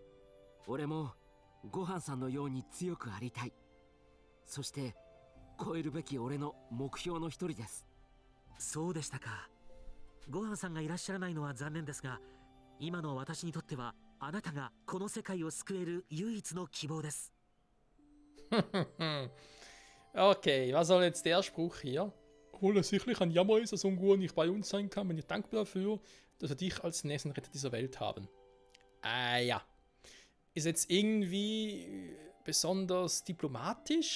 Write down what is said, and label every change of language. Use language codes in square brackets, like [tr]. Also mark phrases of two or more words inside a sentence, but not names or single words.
[ja] 俺もごはんさんのように強くありたい。そして超えるべき俺の目標の一人です。そうでしたか。ごはんさんがいらっしゃらないのは残念ですが、今の私にとってはあなたがこの世界を救える唯一の希望です。 [de] Okay, was soll jetzt der Spruch hier? Hole sicherlich ein Jammer ist, dass Ungur nicht bei uns sein kann. Bin ich dankbar dafür, dass wir dich als nächsten Retter dieser Welt haben. Ja. Ist jetzt irgendwie besonders diplomatisch.